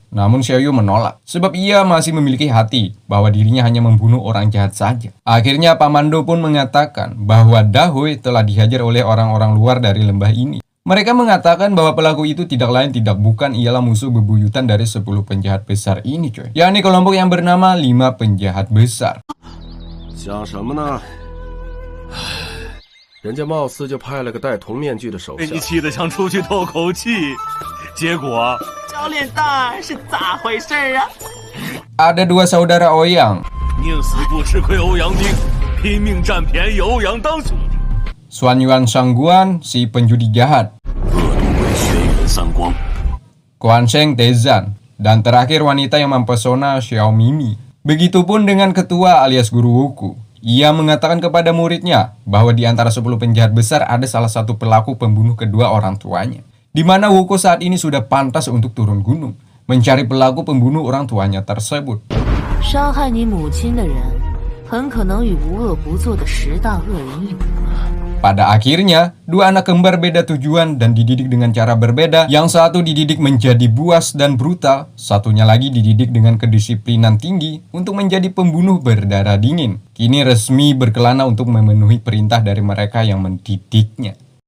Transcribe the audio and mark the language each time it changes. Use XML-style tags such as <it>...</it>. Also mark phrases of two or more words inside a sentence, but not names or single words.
<id>Namun Xiaoyu menolak, sebab ia masih memiliki hati bahwa dirinya hanya membunuh orang jahat saja. Akhirnya Pak Mando pun mengatakan bahwa Dahui telah dihajar oleh orang-orang luar dari lembah ini. Mereka mengatakan bahwa pelaku itu tidak lain tidak bukan ialah musuh bebuyutan dari 10 penjahat besar ini, coy. Yakni kelompok yang bernama 5 penjahat besar.</id> <zh>想什么呢？人家貌似就派了个戴铜面具的手下。被你气得想出去透口气，结果教练蛋是咋回事啊？</zh> <id>Ada 2 saudara Ouyang,</id> <zh>宁死不吃亏欧阳丁，拼命占便宜欧阳当兄弟。</zh> <id>Xuan Yuan Shangguan, si penjudi jahat,</id> <zh>恶毒为轩辕三光，</zh> <id>Quan Sheng Tezan, dan terakhir wanita yang mempesona Xiao Mimi. Begitupun dengan ketua alias guru Wuku. Ia mengatakan kepada muridnya bahwa di antara 10 penjahat besar ada salah satu pelaku pembunuh kedua orang tuanya, di mana Wuku saat ini sudah pantas untuk turun gunung mencari pelaku pembunuh orang tuanya tersebut.</id> <zh>伤害你母亲的人，很可能与无恶不作的10大恶人一伙。</zh> <id>Pada akhirnya, 2 anak kembar beda tujuan dan dididik dengan cara berbeda. Yang satu dididik menjadi buas dan brutal, satunya lagi dididik dengan kedisiplinan tinggi untuk menjadi pembunuh berdarah dingin. Kini resmi berkelana untuk memenuhi perintah dari mereka yang mendidiknya.</id>